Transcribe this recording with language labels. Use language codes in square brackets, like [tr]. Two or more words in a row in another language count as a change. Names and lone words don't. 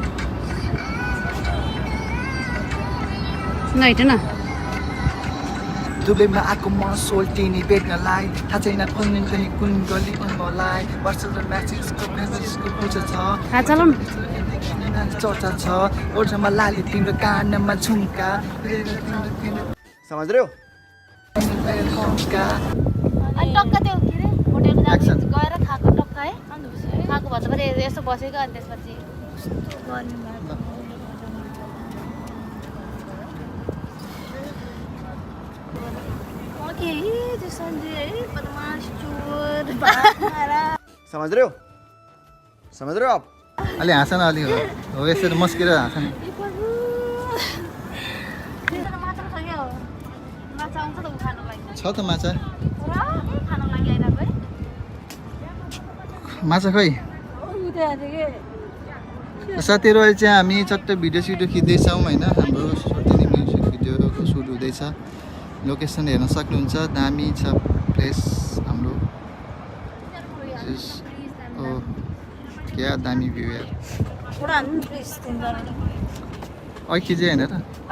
[ne] न हेर्नु न। दुबईमा आएको म सोल्टिनी भेट्नलाई थाहा छैन कुन गली मलाई वाट्सएप र म्यासेजको पूजा छ चर्चा छ ओठमा लाली तिम्रो कानमा झुम्का [hi] समझ रहे हो [ne] अनि टक्क त्यो के अरे होटेलमा [en] Action. [ne] गएर खाएको टक्क है खाएको भन्दा पनि यसो बसेको अनि त्यसपछि त्यो सन्डे है बदमास चोर [hi] समझ रहे हो आप [ne] अलि हाँस न अलि हो यसरी मस्केर हाँस नि माछा खायो माछा आउँछ त खानु लागि छ त माछा खानु लागि आइरहेको है माछा खै साथीहरू अहिले चाहिँ हामी चट्ट भिडियो सिडियो खिच्दैछौँ होइन हाम्रो सोल्टिनी म्युजिक भिडियोको सुट हुँदैछ लोकेसन हेर्न सक्नुहुन्छ दामी छ प्लेस हाम्रो क्या दामी भ्यू यार अहिले खिचे होइन र